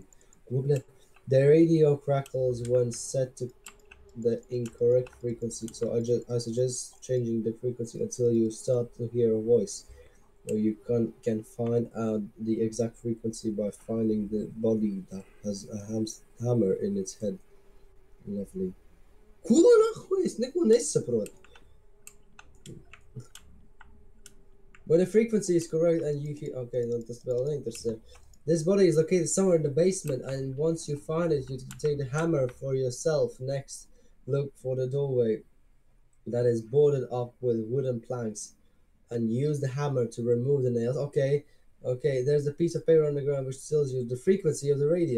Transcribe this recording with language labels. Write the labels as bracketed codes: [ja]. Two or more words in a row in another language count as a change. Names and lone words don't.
[en] The radio crackles when set to the incorrect frequency, so I suggest changing the frequency until you start to hear a voice. Or you can find out the exact frequency by finding the body that has a hammer in its head. Lovely. [lv] Ko nahuj? Es neko nesaprotu. [en] When the frequency is correct and you hear... [lv] Okay, no, tas vēl interesē. [en] This body is located somewhere in the basement, and once you find it, you take the hammer for yourself. Next, look for the doorway that is boarded up with wooden planks, and use the hammer to remove the nails. Okay, there's a piece of paper on the ground which tells you the frequency of the radio.